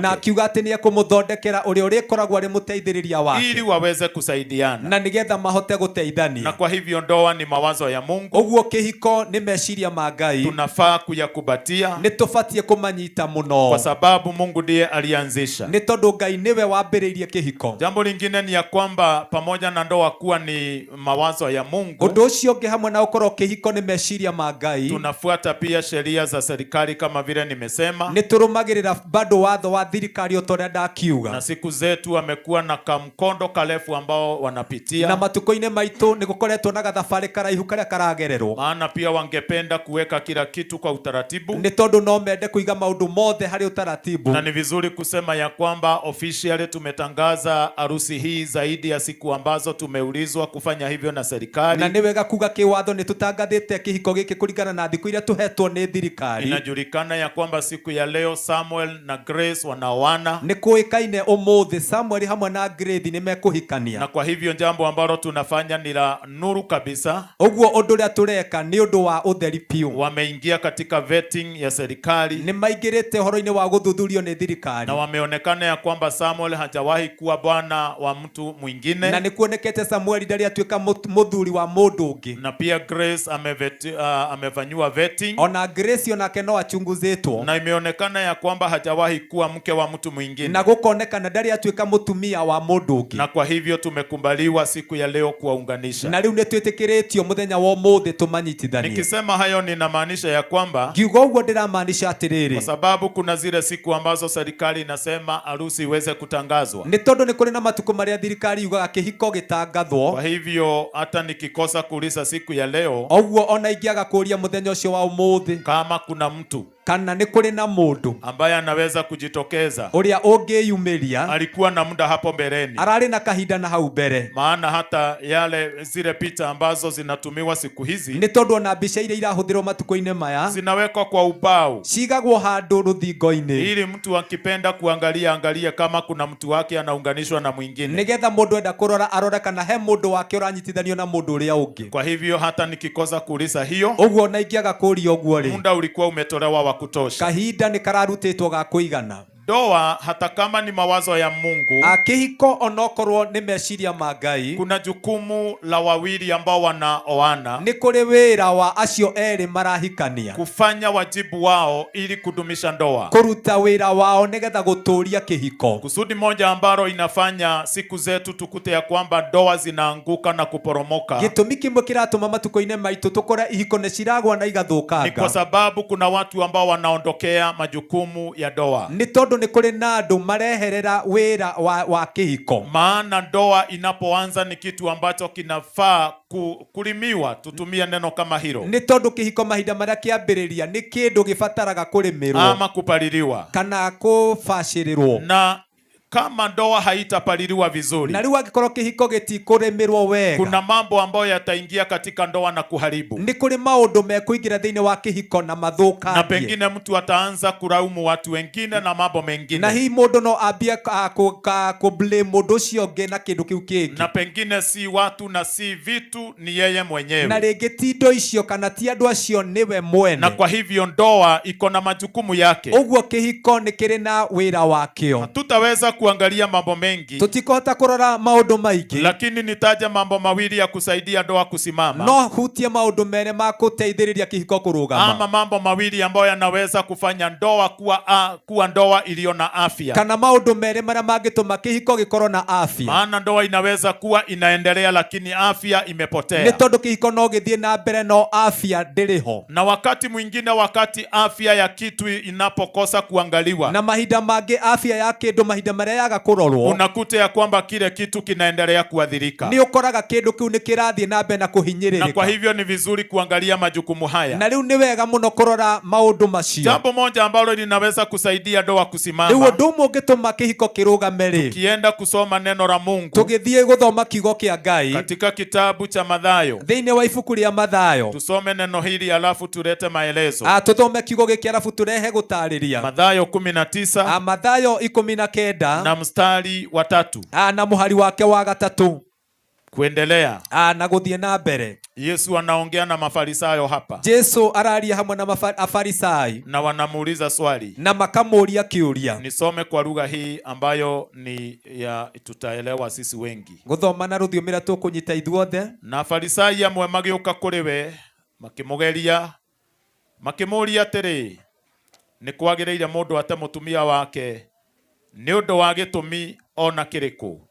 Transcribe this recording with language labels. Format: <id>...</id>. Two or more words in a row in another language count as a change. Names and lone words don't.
<ki>na akiuga atĩ nĩ ekũmũthondekera ũrĩa ũrĩkoragwo arĩ mũteithĩrĩria wake,</ki> <sw>ili waweze kusaidiana.</sw> <ki>na nĩgetha mahote Na gũteithania.</ki> <sw>kwa hivyo ndoa ni mawazo ya Mungu,</sw> <ki>Ũguo kĩhiko nĩ meciria ma Ngai,</ki> <sw>tunafaa kuyakubatia</sw> <ki>nĩ tũbatiĩ kũmanyita mũno,</ki> <sw>kwa sababu Mungu ndiye alianzisha.</sw> <ki>nĩ tondũ Ngai nĩwe wambĩrĩirie kĩhiko.</ki> <sw>Jambo lingine ni ya kwamba pamoja na ndoa kuwa ni mawazo ya Mungu,</sw> <ki>Ũndũ ũcio ũngĩ hamwe na ũkorwo kĩhiko nĩ meciria ma Ngai,</ki> <sw>tunafuata pia sheria za serikali kama vile nimesema,</sw> <ki>nĩ tũrũmagĩrĩra bado watho wa thirikari o ta ũrĩa ndakiuga,</ki> <sw>na siku zetu wamekuwa na kamkondo karefu ambao wanapitia,</sw> <ki>na matukũ-inĩ maitũ nĩ gũkoretwo na gathabarĩ karaihu karĩa karagererwo,</ki> <sw>maana pia wangependa kuweka kila kitu kwa utaratibu,</sw> <ki>nĩ tondũ no mende kũiga maũndũ mothe harĩ ũtaratibu.</ki> <sw>na ni vizuri kusema ya kwamba officially tumetangaza harusi hii zaidi ya siku ambazo tumeulizwa kufanya hivyo na serikali.</sw> <ki>Na nĩ wega kuga kĩwatho nĩ tũtangathĩte kĩhiko gĩkĩ kũringana na thikũ iria tũhetwo nĩ thirikari.</ki> <sw>Inajulikana ya kwamba siku ya leo Samuel na Grace wanaoana,</sw> <ki>Nĩ kũĩkaine ũmũthĩ Samuel hamwe na Grace nĩ mekũhikania,</ki> <sw>na kwa hivyo jambo ambalo tunafanya ni la nuru kabisa.</sw> <ki>ũguo ũndũ ũrĩa tũreka nĩ ũndũ wa ũtheri piũ.</ki> <sw>Wameingia katika vetting ya serikali</sw> <ki>Nĩ maingĩrĩte ũhoro-inĩ wa gũthuthurio nĩ thirikari,</ki> <sw>na wameonekana ya kwamba Samuel hajawahi kuwa bwana wa mtu mwingine,</sw> <ki>na nĩ kuonekete Samuel ndarĩ atuĩka mũthuri wa mũndũ ũngĩ,</ki> <sw>na pia Grace amefanyiwa vetting,</sw> <ki>ona Grace onake no achunguzĩtwo,</ki> <sw>na imeonekana ya kwamba hajawahi kuwa mke wa mtu mwingine,</sw> <ki>na gũkonekana ndarĩ atuĩka mũtumia wa mũndũ ũngĩ,</ki> <sw>na kwa hivyo tumekumbaliwa siku ya leo kuwaunganisha.</sw> <ki>na rĩu nĩ twĩtĩkĩrĩtio mũthenya wa ũmũthĩ tũmanyitithanie.</ki> <sw>Nikisema hayo ninamaanisha ya kwamba</sw> <ki>Ngiuga ũguo ndĩramaanisha atĩrĩrĩ,</ki> <sw>kwa sababu kuna zile siku ambazo serikali inasema harusi iweze kutangazwa.</sw> <ki>nĩ tondũ nĩ kũrĩ na matukũ marĩa thirikari yugaga kĩhiko gĩtangathwo.</ki> <sw>Kwa hivyo hata nikikosa kuuliza siku ya leo</sw> <ki>Ũguo ona ingĩaga kũũria mũthenya ũcio wa ũmũthĩ,</ki> <sw>kama kuna mtu</sw> <ki>kana nĩ kũrĩ na mũndũ</ki> <sw>ambaye anaweza kujitokeza.</sw> <ki>ũrĩa ũngĩyumĩria</ki> <sw>Alikuwa na muda hapo mbeleni,</sw> <ki>ararĩ na kahinda na hau mbere,</ki> <sw>maana hata zile picha ambazo zinatumiwa siku hizi</sw> <ki>nĩ tondũ ona mbica iria irahũthĩrwo matukũ-inĩ maya</ki> <sw>zinawekwa kwa ubao,</sw> <ki>cigagwo handũ rũthingo-inĩ,</ki> <sw>ili mtu akipenda kuangalia angalie kama kuna mtu wake anaunganishwa na mwingine,</sw> <ki>nĩgetha mũndũ enda kũrora arore kana he mũndũ wake ũranyitithanio na mũndũ ũrĩa ũngĩ.</ki> <sw>Kwa hivyo hata nikikosa kuuliza hiyo,</sw> <ki>Ũguo na ingĩaga kũũria ũguo rĩ,</ki> <sw>muda ulikuwa umetolewa wa kutosha.</sw> <ki>kahinda nĩ kararutĩtwo ga kũigana.</ki> <sw>Ndoa hata kama ni mawazo ya Mungu,</sw> <ki>Kĩhiko onokorwo nĩ meciria ma Ngai,</ki> <sw>kuna jukumu la wawili ambao wanaoana</sw> <ki>nĩ kũrĩ wĩra wa acio erĩ marahikania</ki> <sw>kufanya wajibu wao ili kudumisha ndoa.</sw> <ki>kũruta wĩra wao nĩgetha gũtũũria kĩhiko.</ki> <sw>Kusudi moja ambalo inafanya siku zetu tukute ya kwamba ndoa zinaanguka na kuporomoka,</sw> <ki>Gĩtũmi kĩmwe kĩratũma matukũ-inĩ maitũ tũkore ihiko nĩ ciragwa na</ki> <sw>ni kwa</sw> <ki>igathũkanga,</ki> <sw>sababu kuna watu ambao wanaondokea majukumu ya ndoa.</sw> <ki>nĩ tondũ nĩ kũrĩ na andũ mareherera wĩra wa kĩhiko.</ki> <sw>Maana ndoa inapoanza ni kitu ambacho kinafaa kulimiwa, tutumie neno kama hilo,</sw> <ki>Nĩ tondũ kĩhiko mahinda marĩa kĩambĩrĩria nĩ kĩndũ gĩbataraga kũrĩmĩrwo</ki> <sw>ama kupaliliwa.</sw> <ki>kana kũbacĩrĩrwo.</ki> <sw>Na kama ndoa haitapaliliwa vizuri,</sw> <ki>Na rĩu angĩkorwo kĩhiko gĩtikũrĩmĩrwo wega,</ki> <sw>kuna mambo ambayo yataingia katika ndoa na kuharibu,</sw> <ki>nĩ kũrĩ maũndũ mekũingĩra thĩinĩ wa kĩhiko na na mathũkangie.</ki> <sw>pengine mtu ataanza kulaumu watu wengine na mambo Na mengine,</sw> <ki>hihi mũndũ no ambie kũblame mũndũ ũcio ũngĩ na kĩndũ kĩu kĩngĩ,</ki> <sw>na pengine si watu na si vitu, ni yeye na mwenyewe.</sw> <ki>rĩngĩ ti indo icio kana ti andũ acio nĩwe mwene.</ki> <sw>Na kwa hivyo ndoa iko na majukumu yake.</sw> <ki>Ũguo kĩhiko nĩ kĩrĩ na wĩra wakĩo.</ki> <sw>Tutaweza kuangalia mambo mengi,</sw> <ki>Tũtikũhota kũrora maũndũ maingĩ,</ki> <sw>lakini nitaja mambo mawili ya kusaidia ndoa kusimama,</sw> <ki>no hutie maũndũ merĩ ma gũteithĩrĩria kĩhiko kũrũgama,</ki> <sw>ama mambo mawili ambayo yanaweza kufanya ndoa kuwa ndoa iliyo na afya.</sw> <ki>kana maũndũ merĩ marĩa mangĩtũma kĩhiko gĩkorwo na afya.</ki> <sw>Maana ndoa inaweza kuwa inaendelea lakini afya</sw> <ki>Nĩ</ki> <sw>imepotea.</sw> <ki>tondũ kĩhiko no gĩthiĩ na mbere no afya ndĩrĩ ho.</ki> <sw>Na wakati mwingine, wakati afya ya kitu inapokosa kuangaliwa,</sw> <ki>Na mahinda mangĩ afya ya kĩndũ mahinda marĩa yaga kũrorwo,</ki> <sw>unakuta ya kwamba kile kitu kinaendelea kuadhirika.</sw> <ki>nĩ ũkoraga kĩndũ kĩu nĩ kĩrathiĩ na mbere na</ki> <sw>Na kwa</sw> <ki>kũhinyĩrĩrĩka.</ki> <sw>hivyo ni vizuri kuangalia majukumu haya.</sw> <ki>Na rĩu nĩ wega mũno kũrora maũndũ macio.</ki> <sw>Jambo moja ambalo linaweza kusaidia ndoa</sw> <ki>Rĩu</ki> <sw>kusimama,</sw> <ki>ũndũ ũmwe ũngĩtũma kĩhiko kĩrũgame rĩ,</ki> <sw>kienda kusoma neno la Mungu</sw> <ki>tũgĩthiĩ gũthoma kiugo kĩa Ngai</ki> <sw>katika kitabu cha Mathayo.</sw> <ki>thĩinĩ wa ibuku rĩa Mathayo.</ki> <sw>Tusome neno hili alafu tulete maelezo.</sw> <ki>Tũthome kiugo gĩkĩ arabu tũrehe gũtarĩria.</ki> <sw>Mathayo 19</sw> <ki>Mathayo 19</ki> <sw>na mstari wa 3</sw> <ki>na mũhari wake wa 3</ki> <sw>kuendelea.</sw> <ki>na gũthiĩ na mbere.</ki> <sw>Yesu anaongea na Mafarisayo hapa,</sw> <ki>Jesu araria hamwe na Afarisai</ki> <sw>na wanamuuliza swali.</sw> <ki>na makamũria kĩũria.</ki> <sw>Nisome kwa lugha hii ambayo ni ya tutaelewa sisi wengi.</sw> <ki>Gũthoma na rũthiomi rũrĩa tũkũnyita ithuothe. Na Farisai amwe magĩũka kũrĩ we makĩmũgeria, makĩmũria atĩrĩ, nĩ kwagĩrĩire mũndũ ate mũtumia wake nĩ ũndũ wa gĩtũmi ona kĩrĩkũ?</ki>